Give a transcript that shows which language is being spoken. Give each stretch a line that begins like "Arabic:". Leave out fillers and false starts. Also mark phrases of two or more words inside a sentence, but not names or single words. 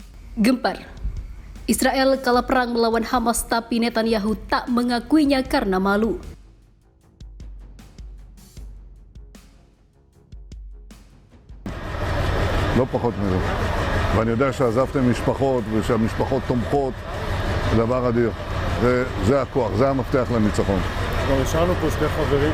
Indonesian: Gempar. Israel kalah perang melawan Hamas tapi Netanyahu tak mengakuinya karena malu.
Hebrew: לא פחות מזה. ואני יודע שעזבתם משפחות ושהמשפחות תומכות, זה דבר אדיר. זה הכוח, זה המפתח לניצחון. כבר השארנו פה שני חברים